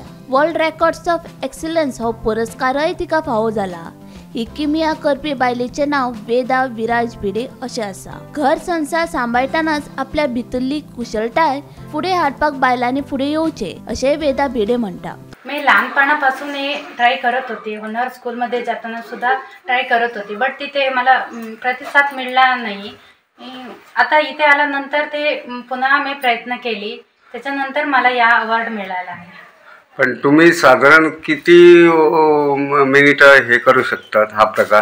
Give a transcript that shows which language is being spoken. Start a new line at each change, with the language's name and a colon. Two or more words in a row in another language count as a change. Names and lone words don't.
Konkani: वर्ल्ड रेकॉर्ड्स ऑफ एक्सलन्स हो पुरस्कारय तिका फावो जाला। ही किमिया करपी बायलेचें नाव वेदा विराज भिडे अशें आसा। घर संसार सांबाळटनाच आपल्या भितरली कुशळटाय फुडें हाडपाक बायलांनी फुडें येवचें अशें वेदा भिडे म्हणटा।
Marathi: मी लहानपणापासून हे ट्राय करत होती, हुनर स्कूलमध्ये जाताना सुद्धा ट्राय करत होती, बट तिथे मला प्रतिसाद मिळाला नाही। आता इथे आल्यानंतर ते पुन्हा मी प्रयत्न केली, त्याच्यानंतर मला या अवॉर्ड मिळाला आहे। पण तुम्ही साधारण किती मिनिट हे करू शकतात हा प्रकार?